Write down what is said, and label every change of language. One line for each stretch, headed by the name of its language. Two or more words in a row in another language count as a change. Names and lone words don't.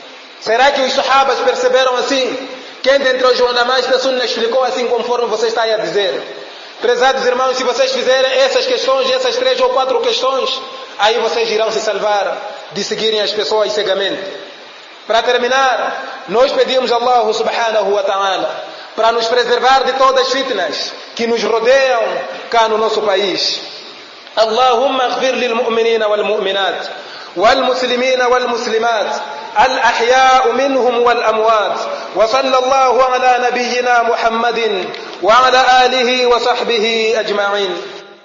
Portuguese: Será que os sahabas perceberam assim? Quem dentre os ulamás da Sunna explicou assim conforme você está a dizer. Prezados irmãos, se vocês fizerem essas questões, essas 3 ou 4 questões, aí vocês irão se salvar de seguirem as pessoas cegamente. Para terminar, nós pedimos a
Arabic: الله سبحانه وتعالى
Portuguese: para nos preservar de todas as fitnas que nos rodeiam cá no nosso país.
Arabic: اللهم اغفر للمؤمنين والمؤمنات والمسلمين والمسلمات الأحياء منهم والأموات وصلى الله على نبينا محمد وعلى آله وصحبه أجمعين.